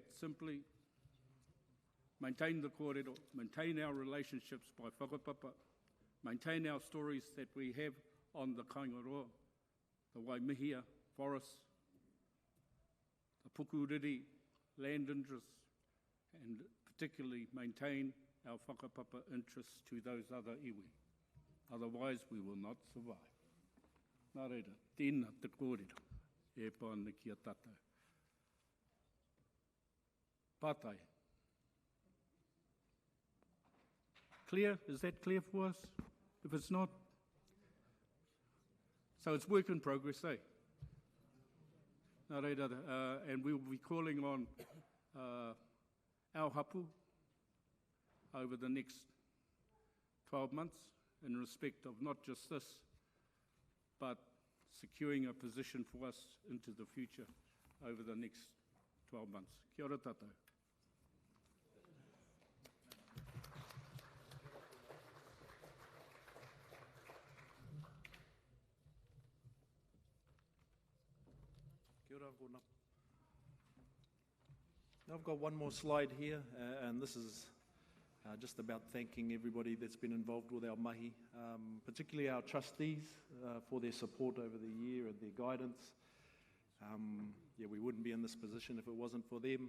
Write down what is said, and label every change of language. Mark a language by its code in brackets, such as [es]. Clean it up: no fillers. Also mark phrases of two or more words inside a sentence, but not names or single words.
[en] Simply maintain the kōrero, maintain our relationships by whakapapa, maintain our stories that we have on the kaingaroa, the Waimihia forests, the Pukuriri land interests, and particularly maintain our whakapapa interests to those other iwi. Otherwise, we will not survive. [mi] Nā reira, tēnā te kōrero, e pāna ki a tātou. Pātai. [en] Clear? Is that clear for us? If it's not, so it's work in progress, eh? [mi] Nā reira, [en] and we will be calling on our hapu over the next 12 months in respect of not just this, but securing a position for us into the future over the next 12 months. [mi] Kia ora tātou. Kia ora, Gordon. [en] I've got one more slide here, and this is just about thanking everybody that's been involved with our mahi, particularly our trustees for their support over the year and their guidance. We wouldn't be in this position if it wasn't for them.